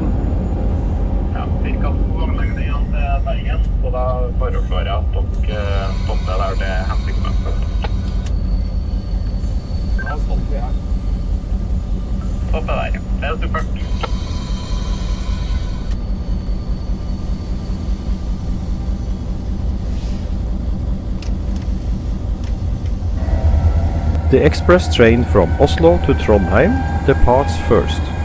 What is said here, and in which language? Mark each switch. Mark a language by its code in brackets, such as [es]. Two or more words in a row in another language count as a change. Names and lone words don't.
[no] Ja, cirka 2 vognlengder igjen til Bergen, så da foreslår jeg at dere stopper der det er hensiktsmessig. Da stopper vi her. Stopper der, det er supert. [en] The express train from Oslo to Trondheim departs first.